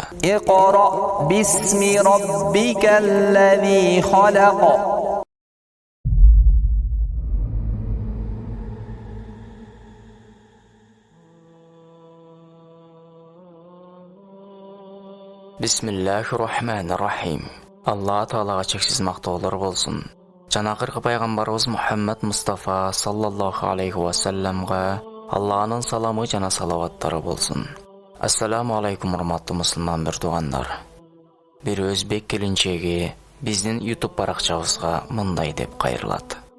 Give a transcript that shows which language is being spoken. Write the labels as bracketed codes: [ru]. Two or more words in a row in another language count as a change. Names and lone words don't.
[ar] اقرأ باسم ربك الذي خلق. بسم الله الرحمن الرحيم. [ky] Алла Таалага чексиз мактоолор болсун. Жана акыркы пайгамбарыбыз Мухаммад Мустафа [ar] صلى الله عليه وسلم [ky] Алланын саламы жана салаваттары болсун. [ar] السلام عليكم [ky] урматтуу мусулман бирдугандар. Бир өзбек келинчеги биздин YouTube баракчабызга мындай деп кайрылат.